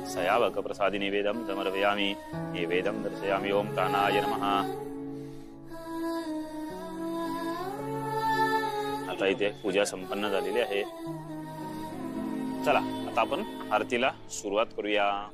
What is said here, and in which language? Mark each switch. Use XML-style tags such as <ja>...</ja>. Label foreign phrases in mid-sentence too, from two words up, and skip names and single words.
<sa>सयावक प्रसादी निवेदम समर्पयामि. निवेदम दर्शयामि. ओम प्राणाय नमः.</sa> <mr>आता इथे पूजा संपन्न झालेली आहे. चला आता आपण आरतीला सुरुवात करूया.</mr>